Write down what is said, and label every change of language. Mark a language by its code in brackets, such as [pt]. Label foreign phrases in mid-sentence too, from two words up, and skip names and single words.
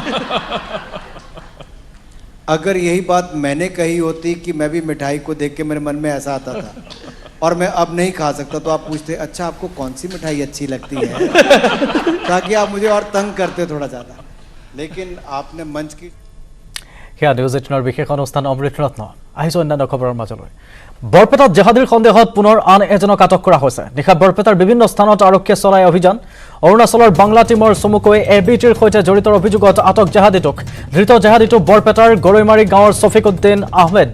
[hi] अगर यही बात मैंने कही होती कि मैं भी मिठाई को देख के मेरे मन में ऐसा आता था और मैं अब नहीं खा सकता, तो आप पूछते, अच्छा आपको कौन सी मिठाई अच्छी लगती है, ताकि आप मुझे और तंग करते थोड़ा ज़्यादा। लेकिन आपने मंच की [as] সেয়া নিউজ 18 বিশেষ অনুষ্ঠান অমৃত ৰত্ন। আহিছো অন্যান্য খবৰৰ মাজলৈ। বৰপেটাত জেহাদীৰ সন্দেহত পুনৰ আন এজনক আটক কৰা হৈছে। নিশা বৰপেটাৰ বিভিন্ন স্থানত আৰক্ষীয়ে চলাই অভিযান। অৰুণাচলৰ বাংলা টিমৰ চমুকৈ এবিটিৰ সৈতে জড়িত অভিযোগত আটক জেহাদীটোক। ধৃত জেহাদীটো বৰপেটাৰ গৰৈমাৰী গাঁৱৰ ছফিকুদ্দিন আহমেদ।